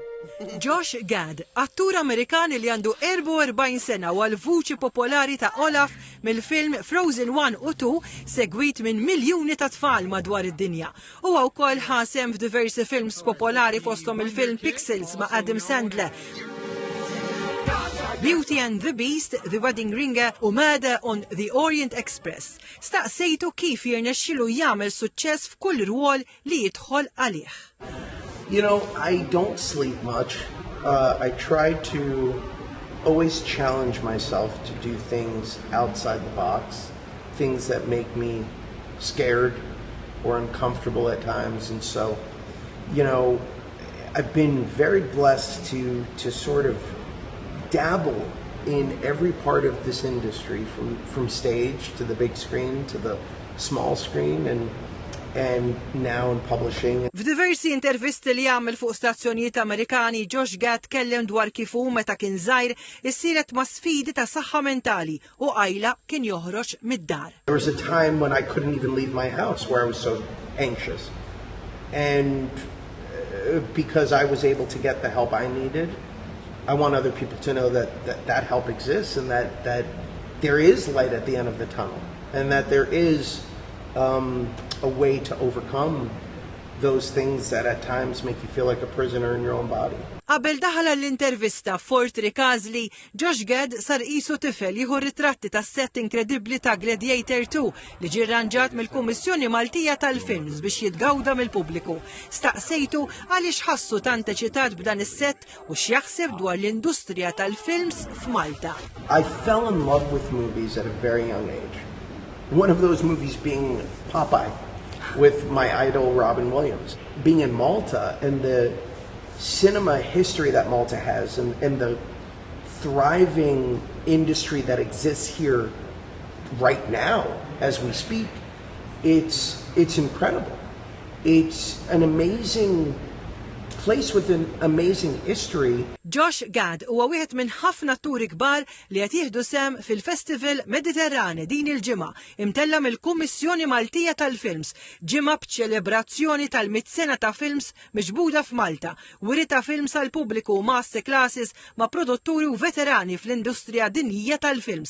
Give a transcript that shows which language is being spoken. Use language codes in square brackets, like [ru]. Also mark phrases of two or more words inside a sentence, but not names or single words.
[mt] Josh Gad, attur Amerikan li għandu 44 sena u għal-vuċi popolari ta' Olaf mill-film Frozen 1 u 2 segwit minn miljuni ta' tfal madwar id-dinja. U wkoll ħasem f'diversi films popolari fosthom il-film Pixels ma' Adam Sandler, Beauty and the Beast, The Wedding Ring u Murder on the Orient Express. Staqsejtu kif jirnexxielu jagħmel suċċess f'kull rwol li jidħol għalih. [en] You know, I don't sleep much. I try to always challenge myself to do things outside the box, things that make me scared or uncomfortable at times. And so, you know, I've been very blessed to sort of dabble in every part of this industry, from stage to the big screen to the small screen and now in publishing. [mt] F'diversi intervisti li jagħmel fuq stazzjonijiet Amerikani, Josh Gad tkellem dwar kif hu meta kien żgħir issiret ma' sfidi ta' saħħa mentali u għajla kien joħroġ mid-dar. [en] There was a time when I couldn't even leave my house where I was so anxious. And because I was able to get the help I needed, I want other people to know that help exists and that there is light at the end of the tunnel and that there is a way to overcome those things that at times make you feel like a prisoner in your own body. [mt] Qabel daħal l-intervista Fort Ricasli, Josh Gad sar qisu tifel jieħu ritratti tas-set inkredibbli ta' Gladiator 2 li ġie rranġat mill-Kummissjoni Maltija tal-Films biex jitgawda mill-pubbliku. Staqsejtu għaliex ħassu tant eċitat b'dan is-set u x'jaħseb dwar l-industrija tal-films f'Malta. [en] I fell in love with movies at a very young age. One of those movies being Popeye with my idol Robin Williams. Being in Malta and the cinema history that Malta has and the thriving industry that exists here right now as we speak, it's incredible. It's an amazing place with an amazing history. [mt] Josh Gad huwa wieħed minn ħafna atturi kbar li qed jieħdu sem fil-Festival Mediterrane din il-ġimgħa imtella mill-Kummissjoni Maltija tal-Films, ġimgħa b'ċelebrazzjoni tal-100 sena ta' films miġbuda f'Malta, wiri ta' films għall pubbliku [en] master classes [mt] ma' produtturi u veterani fl-industrija dinjija tal-films.